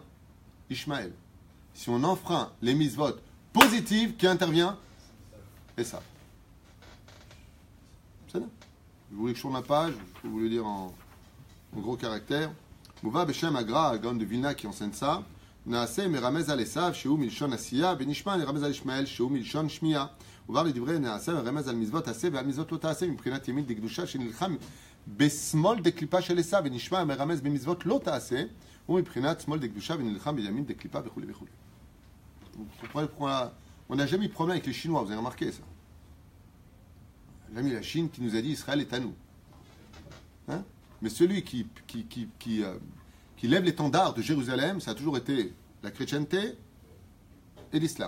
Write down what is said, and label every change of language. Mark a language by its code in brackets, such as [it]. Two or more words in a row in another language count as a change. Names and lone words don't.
[fr] Ishmaël. Si on enfreint les mitzvot positives, qui intervient? Esav. C'est ça. Vous voulez que je tourne la page? Je peux vous le dire en gros caractères. [he] מובא בשם הגר"א, [fr] Gaon de Vilna qui enseigne ça. [he] נעשה מרמז על עשו, שהוא מלשון עשיה, ונשמע מרמז על ישמעאל, שהוא מלשון שמיעה. מובא לדברי נעשה מרמז על מצוות עשה, ועל מצוות לא תעשה, מבחינת ימין דקדושה שנלחם בשמאל דקליפה של עשיו, ונשמע מרמז במזוות לא תעשה, ומבחינת שמאל דקדושה ונלחם בימין דקליפה וכו' וכו'. [fr] On n'a jamais eu de problème avec les Chinois, vous avez remarqué ça. Jamais la Chine qui nous a dit Israël est à nous. Hein? Mais celui qui lève l'étendard de Jérusalem, ça a toujours été la chrétienté et l'islam.